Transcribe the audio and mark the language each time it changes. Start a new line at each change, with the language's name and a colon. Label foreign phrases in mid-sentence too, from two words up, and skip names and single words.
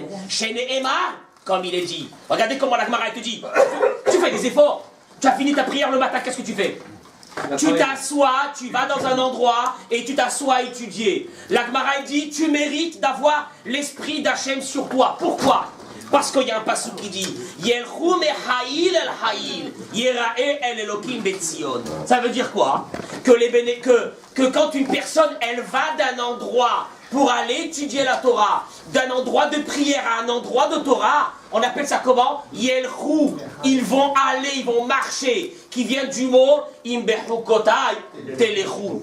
Hebrew: שנאמר,
French: comme il est dit. Regardez comment la Gemara te dit. Tu fais des efforts. Tu as fini ta prière le matin, qu'est-ce que tu fais? Tu t'assois, tu vas dans un endroit et tu t'assois à étudier. La Gemara dit, tu mérites d'avoir l'esprit d'Hachem sur toi. Pourquoi? Parce qu'il y a un passage qui dit
Hebrew: ילכו מחיל אל חיל יראה אל אלהים בציון.
French: Ça veut dire quoi? Que quand une personne, elle va d'un endroit pour aller étudier la Torah, d'un endroit de prière à un endroit de Torah, on appelle ça comment? Yelchu. Ils vont aller, ils vont marcher, qui vient du mot imbehu kotai telechu.